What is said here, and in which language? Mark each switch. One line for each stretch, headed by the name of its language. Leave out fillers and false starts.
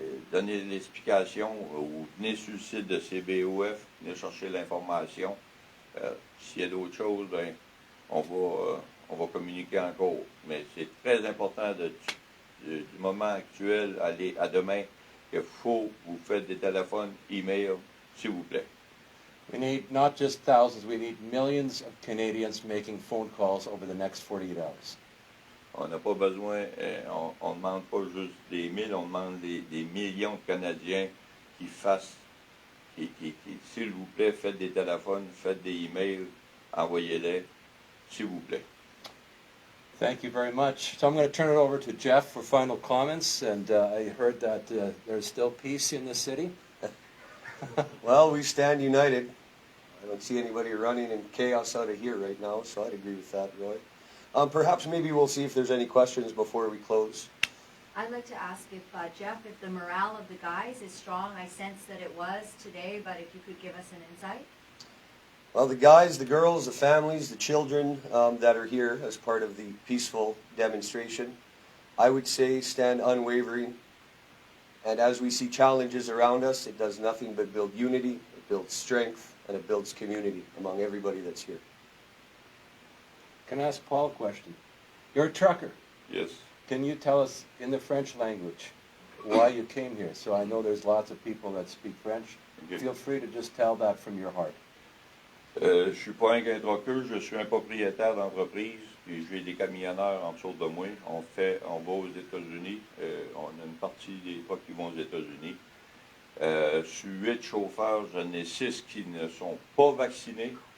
French: Donnez l'explication ou venez sur le site de CBOF, venez chercher l'information. S'il y a d'autres choses, ben, on va communiquer encore. Mais c'est très important du moment actuel aller à demain qu'il faut vous faites des téléphones, email, s'il vous plaît.
English: We need not just thousands, we need millions of Canadians making phone calls over the next 48 hours.
French: On n'a pas besoin, on ne demande pas juste des mille, on demande des millions de Canadiens qui fassent, s'il vous plaît, faites des téléphones, faites des emails, envoyez-les, s'il vous plaît.
English: Thank you very much. So I'm going to turn it over to Jeff for final comments, and I heard that there's still peace in the city. Well, we stand united. I don't see anybody running in chaos out of here right now, so I'd agree with that, Roy. Perhaps maybe we'll see if there's any questions before we close. I'd like to ask if, Jeff, if the morale of the guys is strong. I sense that it was today, but if you could give us an insight. Well, the guys, the girls, the families, the children that are here as part of the peaceful demonstration, I would say stand unwavering. And as we see challenges around us, it does nothing but build unity, it builds strength, and it builds community among everybody that's here. Can I ask Paul a question? You're a trucker. Yes. Can you tell us in the French language why you came here? So I know there's lots of people that speak French. Okay. Feel free to just tell that from your heart.
French: Je suis pas un trucker, je suis un propriétaire d'entreprise, puis j'ai des camionneurs en dessous de moi. On va aux États-Unis. On a une partie des trucks qui vont aux États-Unis. Sur 8 chauffeurs, j'en ai 6 qui ne sont pas vaccinés.